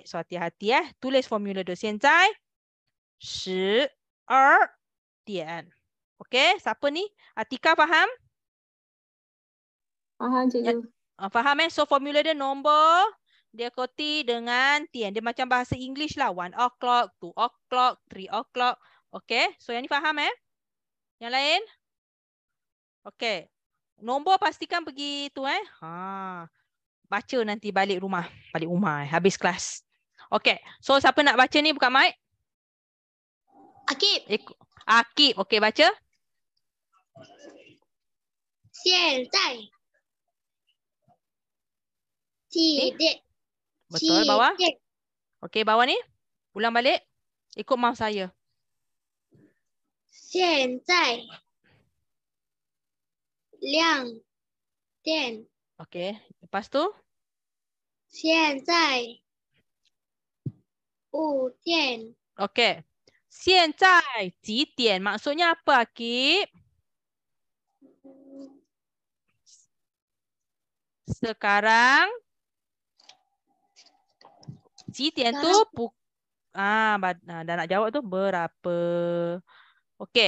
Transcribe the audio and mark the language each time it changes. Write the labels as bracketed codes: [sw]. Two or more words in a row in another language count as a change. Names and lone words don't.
[ms] So, hati-hati Tulis formula tu. [zh] 现在12点. [ms] Okay. Siapa ni? Atika faham? Faham, cikgu. Faham So, formula dia nombor dia koti dengan tian. Dia macam bahasa English lah. [en] 1 o'clock, 2 o'clock, 3 o'clock. Okay. [ms] So, yang ni faham Yang lain? Okay. Nombor pastikan pergi tu baca nanti balik rumah. Balik rumah habis kelas. Okay. So, siapa nak baca ni buka mic? Akib. Akib. Okay, baca. [zh] 现在几点？ [ms] Betul, bawah. Okey, bawah ni. Ulang balik. Ikut mouse saya. [zh] 现在2点。 [ms] Okey, lepas tu. [zh] 现在5点。 Okey. 现在几点? [ms] Maksudnya apa, Akib? Sekarang [zh] 几点 [ms] tu dah nak jawab tu berapa. Okey.